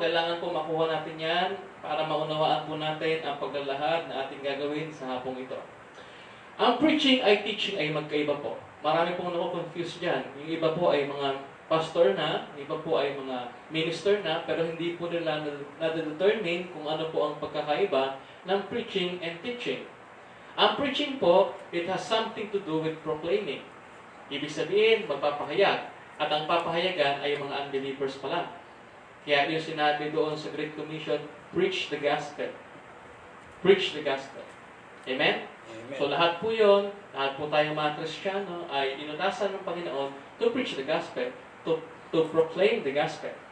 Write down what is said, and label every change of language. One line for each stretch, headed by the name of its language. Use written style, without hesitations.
Filipino: Kailangan po makuha natin yan para maunawaan po natin ang paglalahad na ating gagawin sa hapong ito. Ang preaching ay teaching ay magkaiba po. Marami pong nako-confuse dyan. Yung iba po ay mga pastor na, yung iba po ay mga minister na, pero hindi po nila na-determine kung ano po ang pagkakaiba ng preaching and teaching.
English: Ang preaching po, it has something to do with proclaiming.
Filipino: Ibig sabihin, magpapahayag. At ang papahayagan ay mga unbelievers pa lang. Kaya yung sinabi doon sa Great Commission,
English: preach the gospel. Preach the gospel.
Filipino: Amen? Amen. So lahat po yun, lahat po tayong mga Kristiyano ay inutasan ng Panginoon
English: to preach the gospel, to proclaim the gospel.